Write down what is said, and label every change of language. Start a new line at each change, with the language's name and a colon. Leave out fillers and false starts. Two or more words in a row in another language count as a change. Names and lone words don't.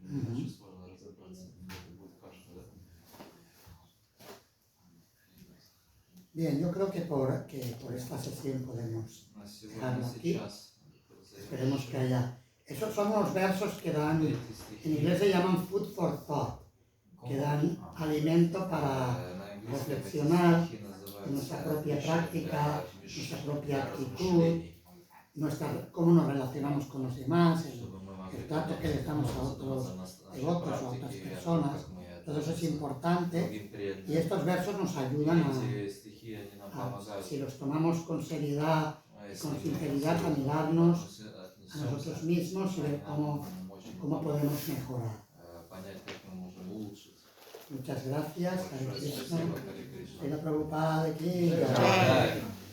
Spanish: Bien, yo creo que por esta sesión podemos dejarlo aquí. Esperemos que haya... Esos son unos versos que dan, en inglés se llaman
English: food for thought,
Spanish: que dan alimento para reflexionar en nuestra propia práctica, nuestra propia actitud, cómo nos relacionamos con los demás, el trato que les damos a otros devotos o a otras personas. Todo eso es importante y estos versos nos ayudan si los tomamos con seriedad, con sinceridad, a mirarnos a nosotros mismos y ver cómo podemos mejorar. Muchas gracias.
Sanskrit: Hare Krishna.
Hindi: Srila Prabhupada ki jai.